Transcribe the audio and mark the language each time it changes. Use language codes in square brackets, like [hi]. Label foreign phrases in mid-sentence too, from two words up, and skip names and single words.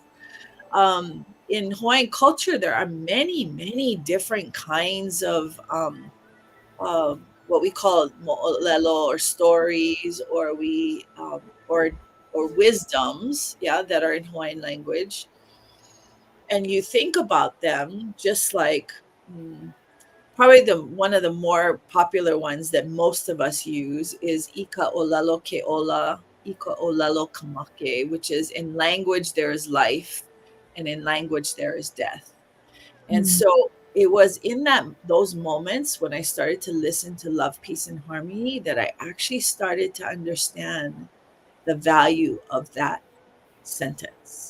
[en] In Hawaiian culture, there are many, many different kinds of what we call mo'olelo, or stories, or wisdoms, yeah, that are in Hawaiian language. And you think about them, just like, probably the one of the more popular ones that most of us use is [haw] Ika olalo ke ola, Ika olalo kamake, [en] which is, in language there is life, and in language there is death. And so it was in those moments when I started to listen to Love, Peace, and Harmony that I actually started to understand the value of that sentence.